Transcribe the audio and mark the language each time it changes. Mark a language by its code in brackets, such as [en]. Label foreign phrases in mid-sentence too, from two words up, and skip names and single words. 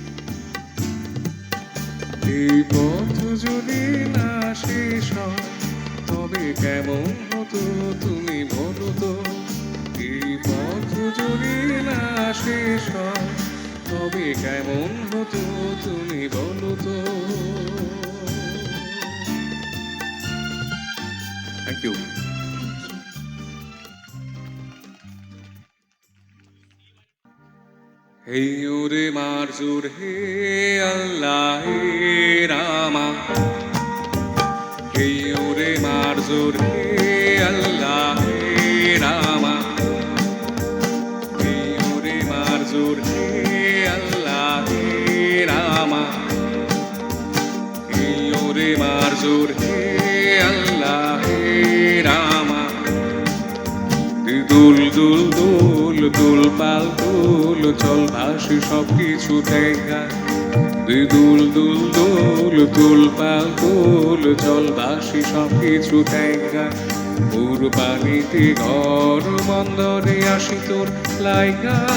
[bn] এই পথ যদি না শেষ হয় তবে কেমন হতো তুমি বলো তো। এই পথ যদি না শেষ হয় তবে কেমন হতো তুমি বলো তো। [en] Thank you. Hey ure marzur he Allah he Rama. Hey ure marzur he Allah he Rama. Hey ure marzur he Allah he Rama. Hey ure marzur he Allah he Rama. [bn] দুল দুল দুল দুল পাল দুল চল ভাসি সব কিছু দেখা। দুল দুল দুল দুল পাল দুল চল ভাসি সব কিছু দেখা। পুর পানিতে ঘর বন্দরে আসি তোর লাইগা।